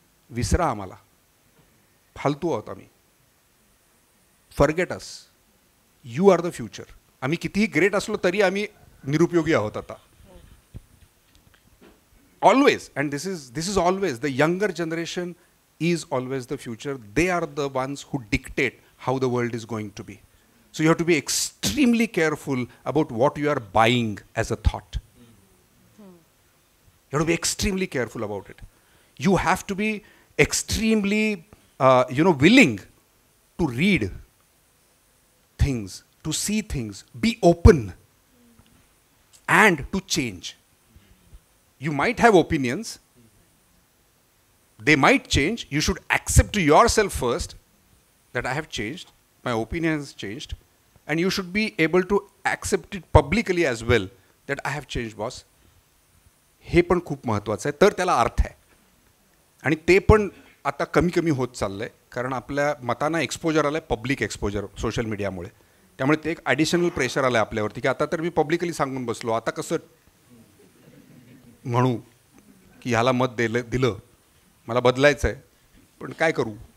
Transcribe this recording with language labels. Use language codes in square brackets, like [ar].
[mr] विसरा आम्हाला, फालतू आहोत आम्ही. [en] Forget us, you are the future. [mr] आम्ही कितीही ग्रेट असलो तरी आम्ही निरुपयोगी आहोत आता. [en] Always, and this is always, the younger generation is always the future. They are the ones who dictate how the world is going to be. So you have to be extremely careful about what you are buying as a thought. You have to be extremely careful about it. You have to be extremely, willing to read things, to see things, be open, and to change. You might have opinions, they might change. You should accept to yourself first that I have changed, my opinion has changed, and you should be able to accept it publicly as well that I have changed, boss. [mr] हे पण खूप महत्त्वाचं आहे, तर त्याला अर्थ आहे. आणि ते पण आता कमी कमी होत चाललं आहे, कारण आपल्या मतांना एक्सपोजर आलं आहे, पब्लिक एक्सपोजर सोशल मीडियामुळे. त्यामुळे ते एक ॲडिशनल प्रेशर आलं आहे आपल्यावरती की आता तर मी पब्लिकली सांगून बसलो, आता कसं म्हणू की ह्याला मत दिलं मला बदलायचं आहे, पण काय करू.